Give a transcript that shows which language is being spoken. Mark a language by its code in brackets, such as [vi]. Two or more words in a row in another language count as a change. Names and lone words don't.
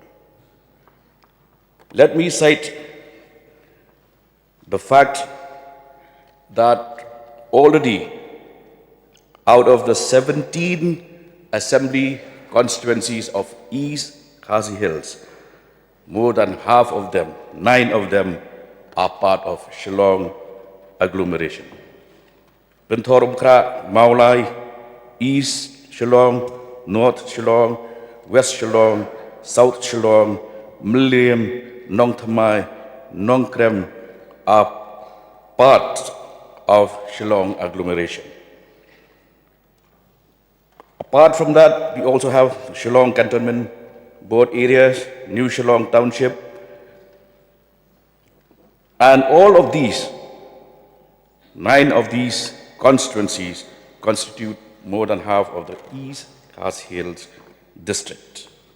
[en] Let me cite the fact that already out of the 17 assembly constituencies of East Khasi Hills, more than half of them, 9 of them, are part of Shillong agglomeration. Benthorbkra, Maulai, East Shillong, North Shillong, West Shillong, South Shillong, Mliam, Nong Thamai, Nong Krem are part of Shillong agglomeration. Apart from that, we also have Shillong Cantonment Board areas, New Shillong Township, and all of these, 9 of these constituencies constitute more than half of the East Khasi Hills district.